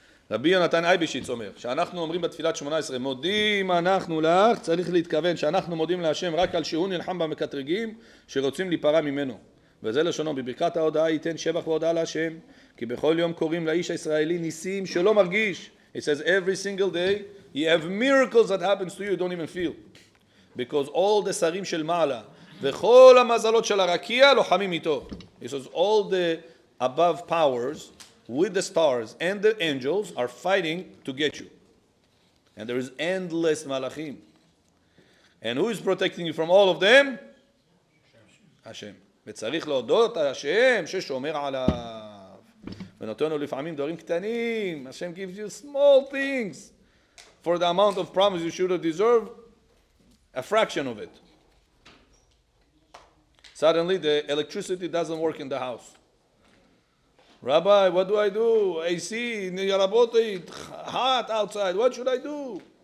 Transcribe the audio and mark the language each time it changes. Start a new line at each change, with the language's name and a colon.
Hebrew: רבי יונתן אייבשיץ אומר, שאנחנו אומרים בתפילת 18, מודים אנחנו לך, צריך להתכוון שאנחנו מודים להשם רק על שהוא נלחם במקטרגים שרוצים להיפרע ממנו. וזה לשונו, בברכת ההודעה ייתן שבח והודעה להשם, כי בכל יום קוראים לאיש הישראלי ניסים שלא מרגיש.
English: It says every single day you have miracles that happens to you don't even feel. Because all the
Hebrew: שרים של מעלה וכל המזלות של הרקיע לוחמים איתו.
English: It says all the above powers with the stars and the angels are fighting to get you. And there is endless malachim. And who is protecting you from all of them? Hashem.
Hebrew: וצריך להודות על השם ששומר עליו. ונותן לו לפעמים דברים קטנים.
English: Hashem gives you small things. For the amount of promise you should have deserved, a fraction of it. Suddenly the electricity doesn't work in the house. Rabbi, what do I do? AC, hot outside. What should I do?